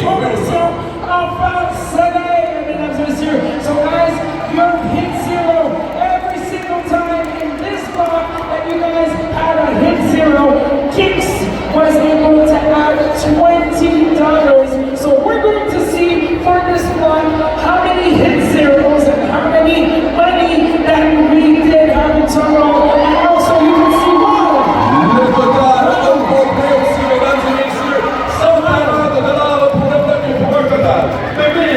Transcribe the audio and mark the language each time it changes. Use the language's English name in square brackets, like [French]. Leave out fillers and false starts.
[French] Fondation Enfant Soleil, mesdames et messieurs. [English] So guys, you have hit zero every single time in this block that you guys had a hit zero. Kicks was able to add $20. So we're going to see for this one how many hit zeros and how many money that we did have in total. And also you can see why. [French] Le total au complet aussi, mesdames et messieurs, $140 pour le premier pour un total de $1,980.